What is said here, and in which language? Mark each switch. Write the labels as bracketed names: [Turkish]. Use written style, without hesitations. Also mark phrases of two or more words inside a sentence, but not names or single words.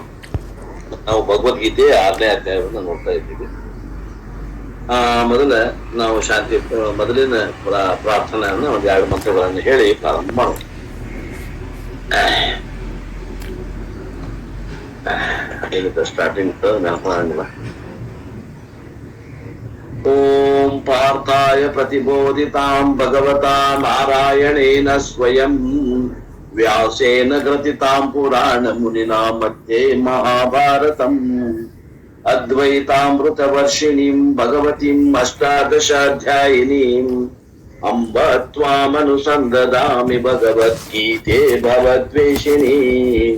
[Kannada] ನಾವು ಭಗವದ್ಗೀತೆ 6ನೇ ಅಧ್ಯಾಯವನ್ನು ನೋಡ್ತಾ ಇದ್ದೀವಿ. ನಾವು ಮೊದಲಿನ ಪ್ರಾರ್ಥನೆಯನ್ನ ಒಂದ್ 2 ಮಂತ್ರಗಳನ್ನು ಹೇಳಿ ಪ್ರಾರಂಭ ಮಾಡೋಣ. ಸ್ಟಾರ್ಟಿಂಗ್ ನೆನಪಾಗಿಲ್ಲ. [Sanskrit] ಓಂ ಪಾರ್ಥಾಯ ಪ್ರತಿಬೋಧಿತಾಂ ಭಗವತಾ ನಾರಾಯಣೇನ ಸ್ವಯಂ ವ್ಯಾಸೇನ ಗ್ರಥಿತಾಂ ಪುರಾಣ ಮುನಿನಾ ಮಧ್ಯೆ ಮಹಾಭಾರತಂ ಅದ್ವೈತಾಮೃತ ವರ್ಷಿಣೀಂ ಭಗವತೀಂ ಅಷ್ಟಾದಶಾಧ್ಯಾಯಿನೀಂ ಅಂಬ ತ್ವಾಮನುಸಂದದಾಮಿ ಭಗವದ್ಗೀತೆ ಭವದ್ವೇಷಿಣೀಂ.